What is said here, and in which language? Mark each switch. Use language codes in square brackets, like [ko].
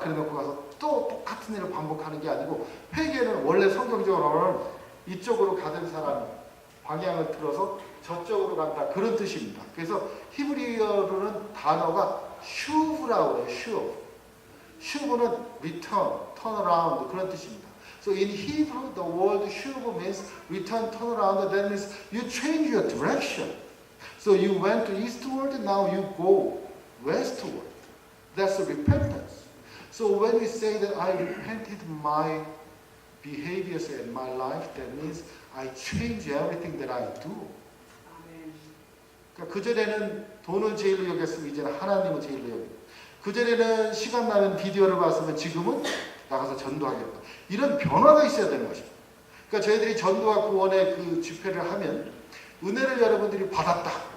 [ko] 그래놓고 가서 또 똑같은 일을 반복하는 게 아니고 회개는 원래 성경적으로는 이쪽으로 가던 사람이 방향을 틀어서 저쪽으로 간다 그런 뜻입니다. 그래서 히브리어로는 단어가 슈브라고 해요. 슈브. 슈브는 [en] return, turn around [ko] 그런 뜻입니다. [en] So in Hebrew the word shuv means return, turn around. That means you change your direction. So you went to eastward, now you go westward. That's repentance. So when we say that I repented my behaviors and my life, that means I change everything that I do. [ko] 그러니까 그전에는 돈을 제일로 여겼으면 이제는 하나님을 제일로 여기고, 그전에는 시간 나면 비디오를 봤으면 지금은 나가서 전도하겠다. 이런 변화가 있어야 되는 것입니다. 그러니까 저희들이 전도와 구원의 그 집회를 하면 은혜를 여러분들이 받았다.